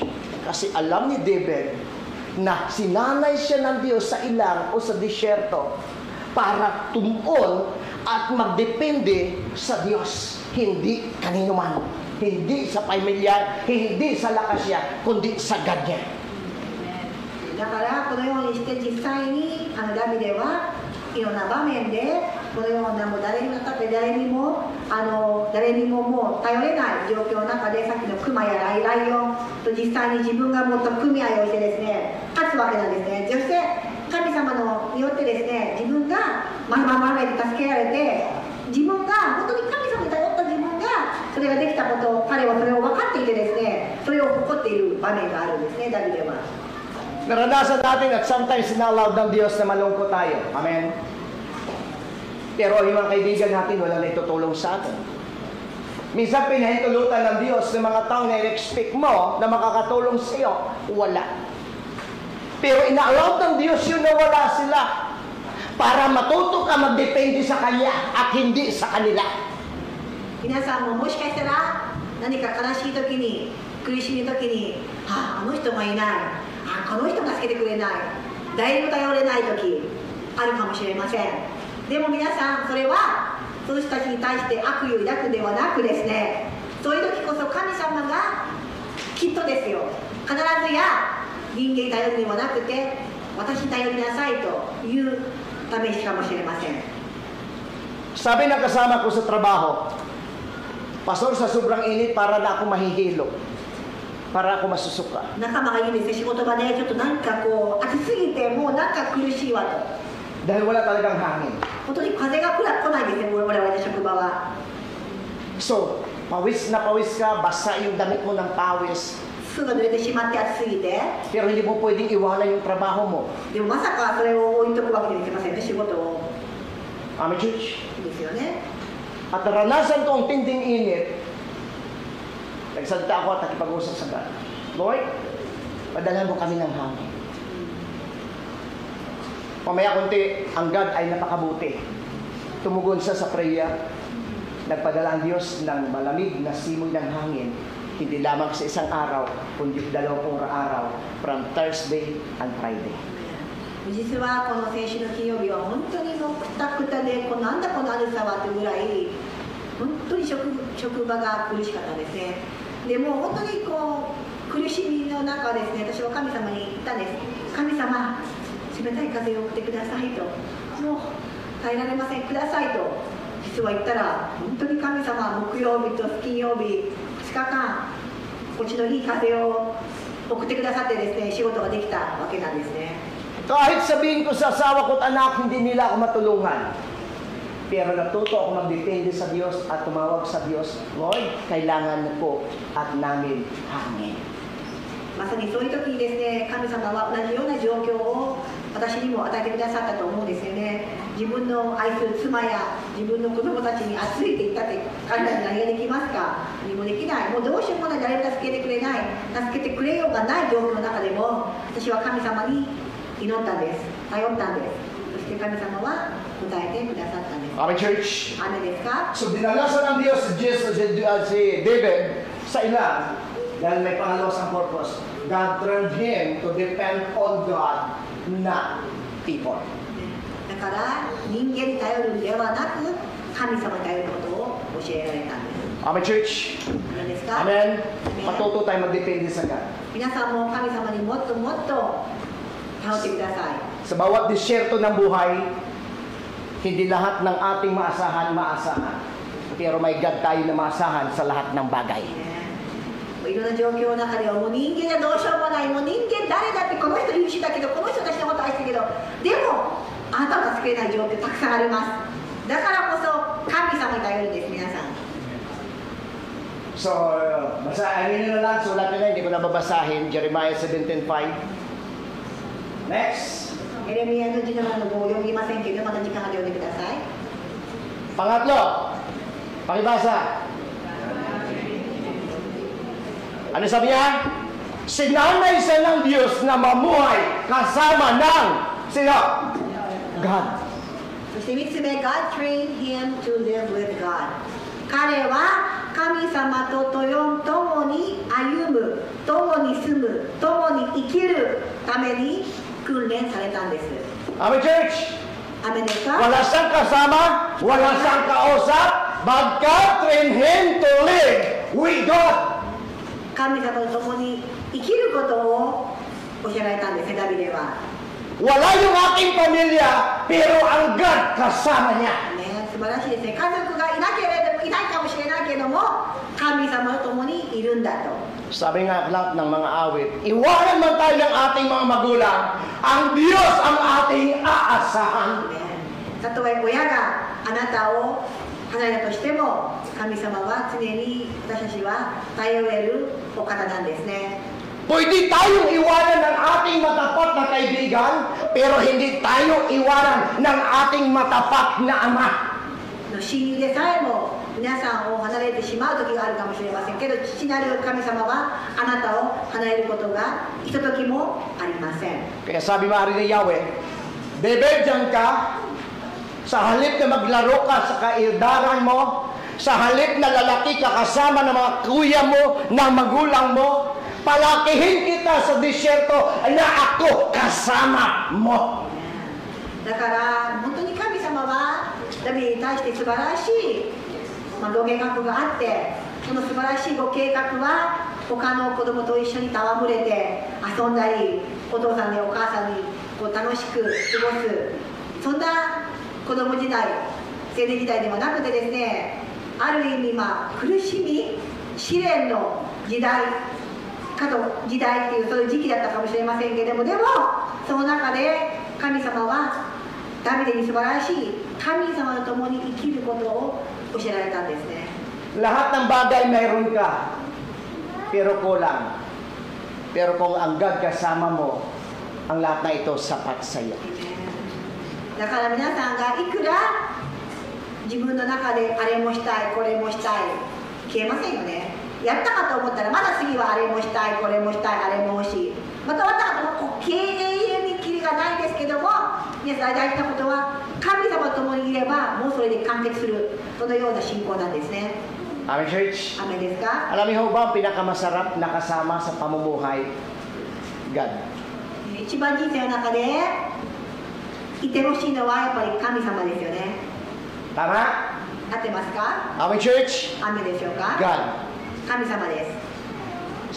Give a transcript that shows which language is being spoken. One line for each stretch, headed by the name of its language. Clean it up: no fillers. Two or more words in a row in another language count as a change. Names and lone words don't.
Filipino: Kasi alam ni David na sinanay siya ng Diyos sa ilang o sa disyerto para tumuon at magdepende sa Diyos. Hindi kanino man. Hindi sa pamilya, hindi sa lakas niya, kundi sa God niya.
Japanese: だからこのようにして実際にダビデはいろんな場面でこのようなもう誰にももう頼れない状況の中でさっきのクマやライオンと実際に自分がもっと組合をしてですね勝つわけなんですね。そして神様によってですね自分が守られて助けられて自分が本当に神様に頼った自分がそれができたこと彼はそれを分かっていてですねそれを誇っている場面があるんですねダビデは。
Filipino: Naranasan natin at sometimes sinallow ng Diyos na malungkot tayo. Amen? Pero yung mga kaibigan natin, wala na itutulong sa atin. Minsan pinahintulutan ng Diyos ng mga tao na i-expect mo na makakatulong sa iyo, wala. Pero ina-allow ng Diyos yun na wala sila para matuto ka magdepende sa Kanya at hindi sa kanila.
Japanese: 皆さんももしかしたら何か悲しい時に苦しみ時にあの人がいないこの人が助けてくれない誰にも頼れない時あるかもしれません。でも皆さんそれはその人たちに対して悪意を抱くではなくですねそういう時こそ神様がきっとですよ必ずや人間に頼るではなくて私に頼りなさいというためかもしれません。
Filipino: Sabi ng kasama ko sa trabaho, Pastor, sa sobrang init para na ako mahihilo. Para ako masusuka.
Japanese: 仲間が言うんですよ、仕事がね、ちょっとなんかこう、暑すぎてもうなんか苦しいわと。
Filipino: Dahil wala talagang hangin.
Japanese: 本当に風が来ないですね、我々の職場は。
Filipino: So, pawis na pawis ka, basa yung damit mo ng pawis.
Japanese: すぐ濡れてしまって暑すぎて。
Filipino: Pero hindi mo pwedeng iwanan yung trabaho mo.
Japanese: でもまさかそれを置いとくわけにはいきませんね、仕事を。
English: Amen, church?
Japanese: ですよね。
Filipino: At naranasan ko ang tinding init. Nagsalita ako at nakipag-usap sa God. Lord, padalhan mo kami ng hangin. Mamaya kunti, ang God ay napakabuti. Tumugon siya sa prayer. Nagpadala ang Diyos ng malamig na simoy ng hangin. Hindi lamang sa isang araw, kundi 2 araw
English: from Thursday and Friday.
Japanese: 実はこの先週の金曜日は本当にもうくたくたでなんだこの暑さはってぐらい本当に職場が苦しかったですね。でも本当にこう苦しみの中ですね、私は神様に言ったんです。神様、冷たい風を送ってくださいと、もう耐えられません、くださいと実は言ったら、本当に神様、木曜日と金曜日2日間こっちのいい風を送ってくださってですね、仕事ができたわけなんですね。
Filipino: Kahit sabihin ko sa asawa ko at anak, hindi nila ako matulungan. Pero natuto ako magdepende sa Diyos at tumawag sa Diyos, Lord, kailangan po at namin hangin.
Japanese: まさにそういう時にですね、神様は同じような状況を私にも与えてくださったと思うんですよね。自分の愛する妻や自分の子供たちに暑いって言ったって彼らに何ができますか？何もできない。もうどうしようもない、誰も助けてくれない、助けてくれようがない状況の中でも私は神様に祈ったんです、頼ったんです。そして神様は答えてくださったんです。
English: Amen, church?
Japanese: 雨ですか？
Filipino: So dinalasan ng Diyos si David sa ilan dahil may pangalos ang purpose.
English: God trained him to depend on God, not people.
Japanese: だから人間に頼るんではなく神様に頼ることを教えられたんです。
English: Amen, church?
Japanese: 何ですか？
Filipino: Amen? Matuto tayo magdepende sa God.
Japanese: 皆さんも神様にもっともっと頼ってください。
Filipino: Sa bawat disyerto ng buhay, hindi lahat ng ating maasahan. Pero may God tayo na maasahan sa lahat ng bagay.
Japanese: いろんな状況の中ではもう人間はどうしようもない、もう人間誰だってこの人優秀だけどこの人たちのこと愛してるけどでもあなたを助けれない状況たくさんあります。だからこそ神様に頼るんです、皆さん。
Filipino: So, basahin nyo na lang, sulat nyo na, hindi ko na babasahin. Jeremiah 17:5. Next.
Japanese: エレミヤの17の5を読みませんけどまた時間が読んでください。
Filipino: Pangatlo, pakibasa. Ano sabi niya? Sinanay siya ng Diyos na mamuhay kasama ng sino? God.
Japanese: そして3つ目、
English: God trained him to live with God。
Japanese: 彼は神様と共に歩む、共に住む、共に生きるために訓練されたんです。
English: Amen, church?
Japanese: アメですか？
Filipino: Wala siyang kasama, wala siyang kausap,
English: but God trained him to live with God.
Japanese: 神様と共に生きることを教えられたんですね、ダビデは。
Filipino: Wala yung aking pamilya, pero ang God kasama niya.
Japanese: ね、素晴らしいですね。家族がいなければいないかもしれないけども、神様と共にいるんだと。
Filipino: Sabi nga lahat ng mga awit, iwanan man tayo ng ating mga magulang, ang Diyos ang ating aasahan.
Japanese: たとえ親があなたを離れたとしても、神様は常に私たちは頼れるお方なんですね。
Filipino: Pwede tayong iwanan ng ating matapat na kaibigan, pero hindi tayo iwanan ng ating matapat na ama.
Japanese: 親友でさえも皆さんを離れてしまう時があるかもしれませんけど、父なる神様はあなたを離れることがひとときもありません。
Filipino: Kaya sabi maaari ni Yahweh, David, diyan ka, sa halip na maglaro ka sa kaildaran mo, sa halip na lalaki ka kasama ng mga kuya mo, ng magulang mo, palakihin kita sa disyerto na ako kasama mo.
Japanese: だから本当に神様はダビデに対して素晴らしい、ご計画があって、その素晴らしいご計画は他の子供と一緒に戯れて遊んだり、お父さんやお母さんにこう楽しく過ごす、そんな子供時代、青年時代ではなくてですね、ある意味苦しみ試練の時代っていうそういう時期だったかもしれませんけれども、でもその中で神様はダビデに素晴らしい神様と共に生きることを教えられたんですね。
Filipino: Lahat ng bagay mayroon ka, pero kulang. Pero kung ang God kasama mo, ang lahat na ito sapat sa iyo.
Japanese: だから皆さんがいくら自分の中であれもしたいこれもしたい消えませんよね。やったかと思ったらまだ次はあれもしたいこれもしたいあれも欲しい、また終わったかとも永遠にキリがないですけども、皆さん大事なことは神様と共にいればもうそれで完結する、そのような信仰なんですね。
English: Amen, church?
Japanese: アメンですか？
Filipino: Alam niyo ba ang pinakamasarap na kasama sa pamumuhay? God.
Japanese: 一番人生の中でいてほしいのはやっぱり神様ですよね。
Filipino: Tama?
Japanese: 合ってますか？
English: Amen, church?
Japanese: アメでしょうか？
Filipino: God.
Japanese: 神様です。